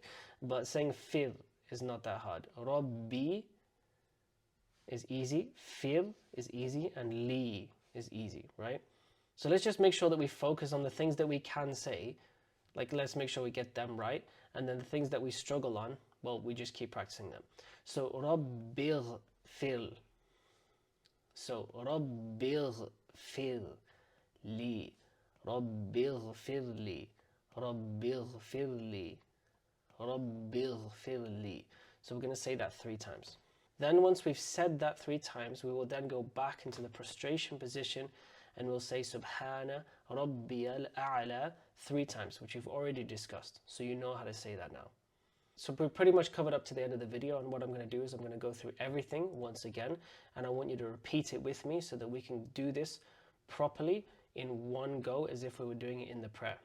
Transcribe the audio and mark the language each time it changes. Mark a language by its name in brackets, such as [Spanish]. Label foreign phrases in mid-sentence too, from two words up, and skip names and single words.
[English] But saying fir is not that hard. Rabbi is easy, fir is easy, and li is easy, right? So let's just make sure that we focus on the things that we can say. Like, let's make sure we get them right. And then the things that we struggle on, well, we just keep practicing them. So, [Arabic] ربّ اغفر. So, ربّ اغفر لي. ربّ اغفر لي. ربّ اغفر لي. ربّ اغفر لي. [English] So we're going to say that 3 times. Then once we've said that 3 times, we will then go back into the prostration position and we'll say [Arabic] سبحان ربي الأعلى [English] 3 times, which we've already discussed. So you know how to say that now. So we're pretty much covered up to the end of the video, and what I'm going to do is I'm going to go through everything once again, and I want you to repeat it with me so that we can do this properly in one go as if we were doing it in the prayer.